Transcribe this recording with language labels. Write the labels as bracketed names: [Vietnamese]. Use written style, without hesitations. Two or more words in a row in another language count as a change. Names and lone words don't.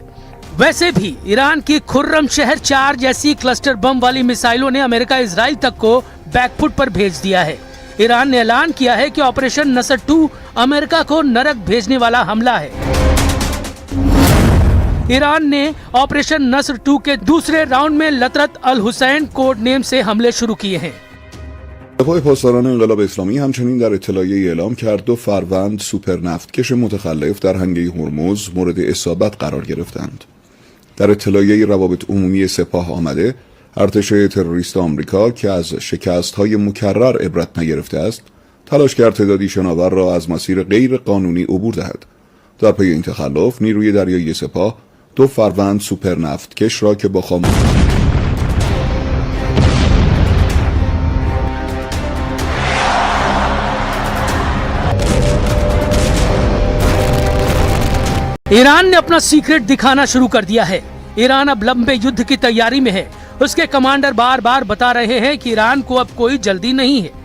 [Hindi] वैसे भी ईरान की खुर्रम शहर 4 जैसी क्लस्टर बम वाली मिसाइलों ने अमेरिका इजराइल तक को बैकफुट पर भेज दिया है। ईरान ने ऐलान किया है कि ऑपरेशन नसर 2 अमेरिका को नरक भेजने वाला हमला है। ईरान ने ऑपरेशन नसर 2 के दूसरे राउंड में लतरत अल हुसैन कोड नेम से हमले शुरू किए हैं। [Persian] دفاع پاسداران انقلاب اسلامی همچنین در اطلاعیه اعلام کرد 2 فروند سوپرنفتکش متخلف در هنگه هرمز مورد اصابت قرار گرفتند. در اطلاعیه روابط عمومی سپاه آمده ارتش تروریست آمریکا که از شکست‌های مکرر عبرت نگرفته است، تلاش کرد تعدادی شناور را از مسیر غیر قانونی عبور دهد. در پی این تخلف نیروی دریایی سپاه 2 فروند سوپرنفتکش را که با [Hindi] ईरान ने अपना सीक्रेट दिखाना शुरू कर दिया है। ईरान अब लंबे युद्ध की तैयारी में है। उसके कमांडर बार बार बता रहे हैं कि ईरान को अब कोई जल्दी नहीं है।